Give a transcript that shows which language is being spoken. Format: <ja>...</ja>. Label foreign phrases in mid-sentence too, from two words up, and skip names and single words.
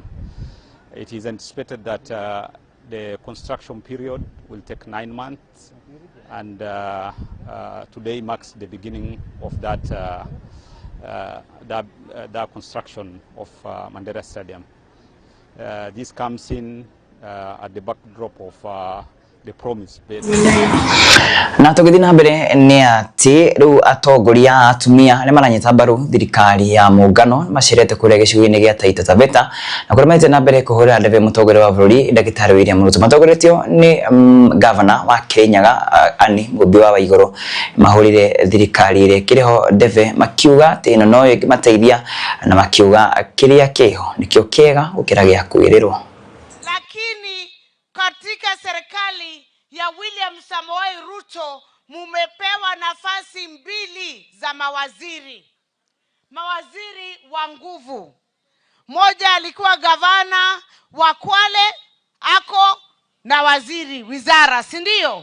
<en>It is anticipated that the construction period will take 9 months, and today marks the beginning of that construction of Mandera Stadium. This comes in at the backdrop of the promise based.</en> <ki>Na tugithi na mbere ni ati riu atongoria atumia ni maranyita mbaru thirikari ya muungano macirete kuria gicigo-ini gia Taita Taveta na kuria mete na mbere kuhurira ndebe mutongoria wa bururi Daktari William Ruto. Matongoretio ni governor wa Kirinyaga Ani Mumbi wa Iguru mahurire thirikari ire kiriho ndebe makiuga ati ino no ingimateithia na makiuga kiria kiho nikio kiega gukira gia kwirirwo.</ki> <sw>Lakini katika serikali ya William Samoei Ruto mumepewa nafasi 2 za mawaziri. Mawaziri wa nguvu. Moja alikuwa gavana wa Kwale, ako na waziri wizara, si ndio?</sw>